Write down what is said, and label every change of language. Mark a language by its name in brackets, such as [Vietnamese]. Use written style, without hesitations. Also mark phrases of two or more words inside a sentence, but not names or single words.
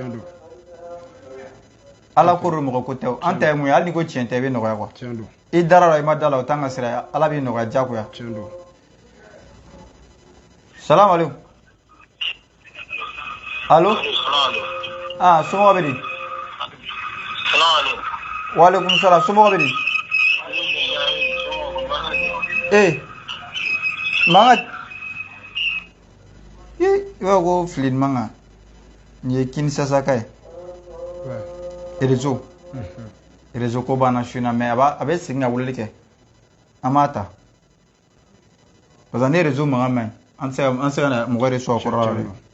[Bambara] Ala ko mɔgɔ ko tɛ. An ta ye mun ye hali ni ko tiɲɛ tɛ i bɛ nɔgɔya quoi. I dara la i ma da la o t'an ka sira ye ala b'i nɔgɔya diyagoya. [Arabic] سلام عليكم. Allo. [Bambara] Ah somɔgɔ bɛ di. [Arabic] سلام عليكم. وعليكم سلام [Bambara] somɔgɔ bɛ di. Manga i b'a ko filin manga nin ye Kinshasa ka ye réseau ko banna su in na mais a bɛ segin ka weleli kɛ an b'a ta parce que ne réseau mankan man ɲi an tɛ se ka na mɔgɔ de sɔrɔ kɔrɔ la dɛ.